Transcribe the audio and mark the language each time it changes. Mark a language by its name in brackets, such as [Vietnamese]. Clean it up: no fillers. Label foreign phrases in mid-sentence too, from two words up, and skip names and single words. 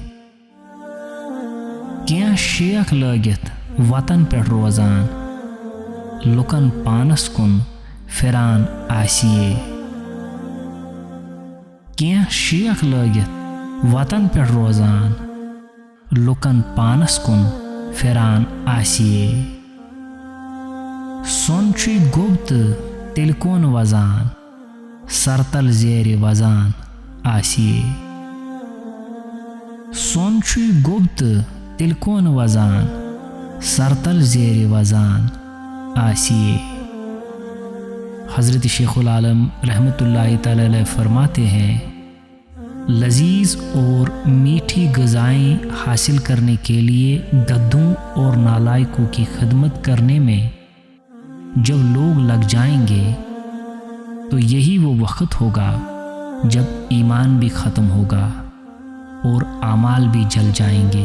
[Kashmiri] کینٛہہ شیخ لٲگِتھ وطن پٮ۪ٹھ روزان لُکن پانس کُن پھران آسیے کینٛہہ شیخ لٲگِتھ وطن پٮ۪ٹھ روزان لُکن پانس کُن پھران آسیے سۄن چھُے گوٚب تہٕ تیٚلہِ کون وزان سرتل زیرِ وزان آسیے سۄن چھُے گوٚب تہٕ تیٚلہِ کون وزان سرتل زیرِ وزان آسیے حضرت شیخ العالم [Arabic] رحمۃ اللہ تعالی علیہ [Urdu] فرماتے ہیں لذیذ اور میٹھی غذائیں حاصل کرنے کے لیے گدھوں اور نالائقوں کی خدمت کرنے میں جب لوگ لگ جائیں گے تو یہی وہ وقت ہوگا جب ایمان بھی ختم ہوگا اور اعمال بھی جل جائیں گے۔